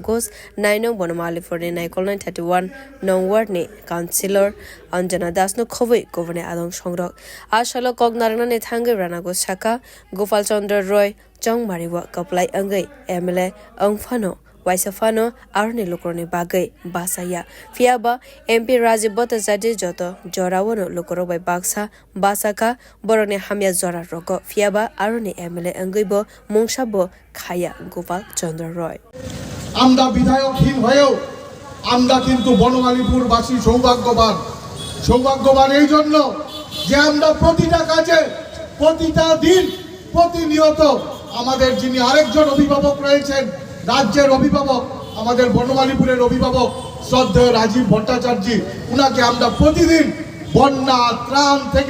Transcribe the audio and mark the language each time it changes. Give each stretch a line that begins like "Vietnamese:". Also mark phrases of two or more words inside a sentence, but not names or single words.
Kok Borok: Ghosh 9 nong Bonomalipur ni naikolnai 31 nong ward ni councillor Anjana Das no khoboi governor adong songrok a salo kognarna ni thangai Rana Ghosh Shaka Gopal Chandra Roy Jong Mariwa Kaplai Angai MLA Angfano Waisafano Arni Lokorni Bagai Basaya Fiaba MP Rajiv Bhattacharya Joto Jorawano Lokoro by Baksa Basaka Borone Hamya Zora Roko Fiaba Arni MLA Angaibo Mungshabo Khaya Gopal Chandra Roy
Bangla: আমরা বিধায়কহীন হয়েও আমরা কিন্তু বনমালীপুরবাসী সৌভাগ্যবান এই জন্য যে আমরা প্রতিটা কাজে প্রতিটা দিন প্রতিনিয়ত আমাদের যিনি আরেকজন অভিভাবক রয়েছেন রাজ্যের অভিভাবক আমাদের বনমালীপুরের অভিভাবক শ্রদ্ধেয় রাজীব ভট্টাচার্য উনাকে আমরা প্রতিদিন বন্যা ত্রাণ থেকে